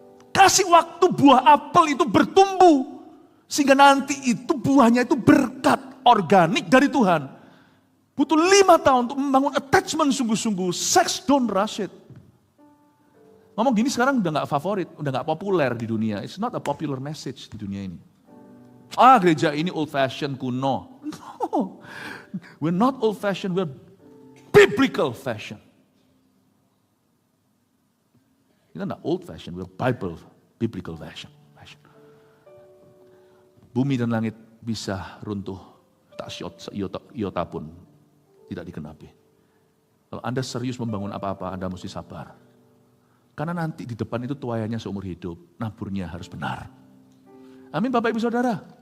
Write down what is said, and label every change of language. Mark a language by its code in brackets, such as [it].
[id] Kasih waktu buah apel itu bertumbuh. Sehingga nanti itu buahnya itu berkat organik dari Tuhan. Butuh 5 tahun untuk membangun attachment sungguh-sungguh. [en] Sex don't rush it. [id] Ngomong gini sekarang udah gak favorit, udah gak populer di dunia. [en] It's not a popular message [id] di dunia ini. Gereja ini old fashion, kuno. [en] No, we're not old fashion, we're biblical fashion. [id] Kita [en] not old fashion, we're biblical fashion. [id] Bumi dan langit bisa runtuh, tak iota pun tidak dikenapi. Kalau Anda serius membangun apa-apa, Anda mesti sabar. Karena nanti di depan itu tuaiannya seumur hidup, naburnya harus benar. Amin Bapak Ibu Saudara.